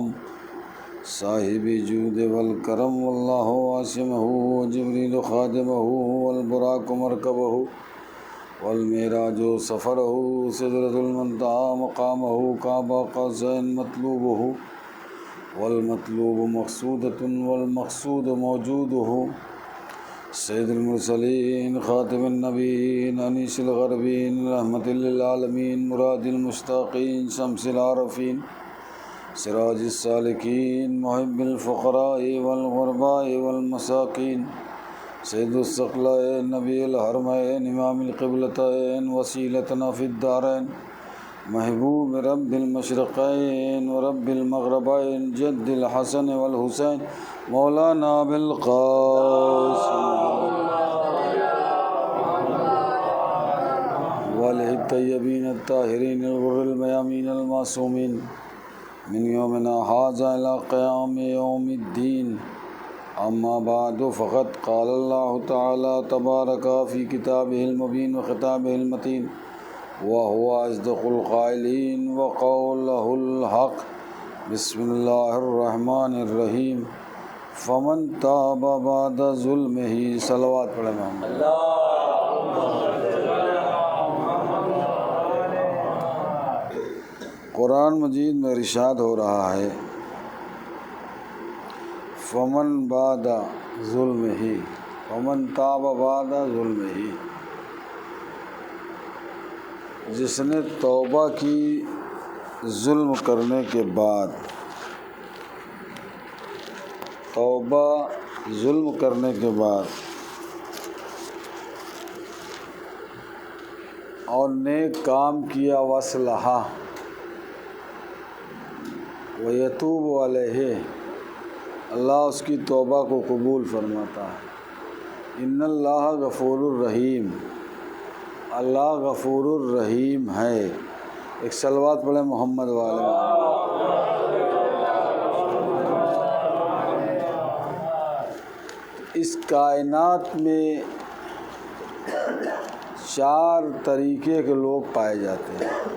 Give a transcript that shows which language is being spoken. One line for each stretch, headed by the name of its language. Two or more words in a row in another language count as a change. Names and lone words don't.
Arabic: صاحب الجود والكرم والله عاصمه جبريل خادمه والبراق مركبه والمعراج سفره سدرة المنتهى مقامه قاب قوسين مطلوبه والمطلوب مقصوده والمقصود موجوده سيد المرسلين خاتم النبيين أنيس الغريبين رحمة للعالمين مراد المشتاقين شمس العارفين سراج السالكين محب الفقراء والغرباء والمساكين سيد الثقلين نبي الحرمين إمام القبلتين وسيلتنا في الدارين محبوب رب المشرقين ورب المغربين جد الحسن والحسين مولانا أبي القاسم وآله الطيبين الطاهرين الغر الميامين المعصومين من يومنا هذا إلى قيام يوم الدين. أما بعد فقد قال الله تعالى تبارك في كتابه المبين وخطابه المتين وهو أصدق القائلين وقوله الحق. بسم الله الرحمن الرحيم. فمن تاب بعد ظلمه
Urdu: صلوات پڑھے محمد. قرآن مجید میں ارشاد ہو رہا ہے
Arabic: فمن بعد ظلمه فمن تاب بعد ظلمه,
Urdu: جس نے توبہ کی ظلم کرنے کے بعد, توبہ ظلم کرنے کے بعد اور نیک کام کیا
Arabic: وأصلح و يتوب عليه,
Urdu: اللہ اس کی توبہ کو قبول فرماتا ہے.
Arabic: إن الله غفور رحيم,
Urdu: اللہ غفور رحیم ہے. ایک صلوات پڑھے محمد والے۔ اس کائنات میں چار طریقے کے لوگ پائے جاتے ہیں.